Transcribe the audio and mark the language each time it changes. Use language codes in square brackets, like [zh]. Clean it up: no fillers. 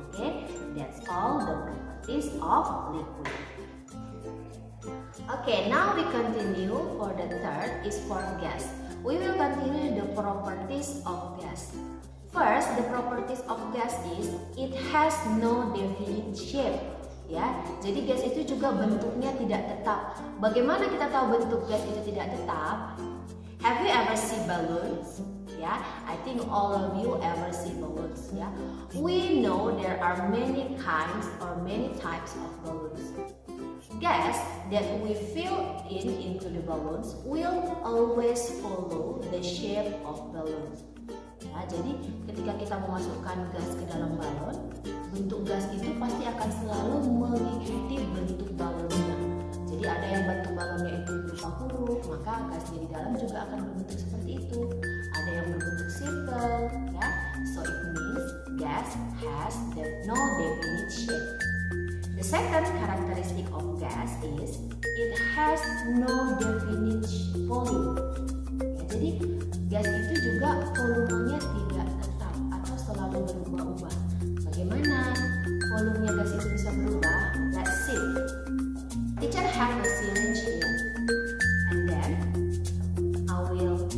[en] Okay, that's all the properties of liquid. Okay, now we continue. For the third is for gas. We will continue the properties of gas. First, the properties of gas is it has no definite shape. [id] Ya, jadi gas itu juga bentuknya tidak tetap. Bagaimana kita tahu bentuk gas itu tidak tetap? [en] Have you ever seen balloons? Ya, I think all of you ever see balloons. Ya, we know there are many kinds or many types of balloons. Gas that we fill into the balloons will always follow the shape of balloons. [id] Ya, jadi ketika kita memasukkan gas ke dalam balon, bentuk gas itu pasti akan selalu mengikuti bentuk balonnya. Jadi ada yang bentuk balonnya itu berupa huruf, maka gasnya di dalam juga akan berbentuk seperti itu. Ada yang berbentuk circle, ya. [en] So it means gas has no definite shape. The second characteristic of gas is it has no definite volume. [id] Ya, jadi gas itu juga volumenya tidak tetap atau selalu berubah-ubah. Bagaimana volumenya gas itu bisa berubah? [en] Let's see. Teacher have a syringe here, and then I will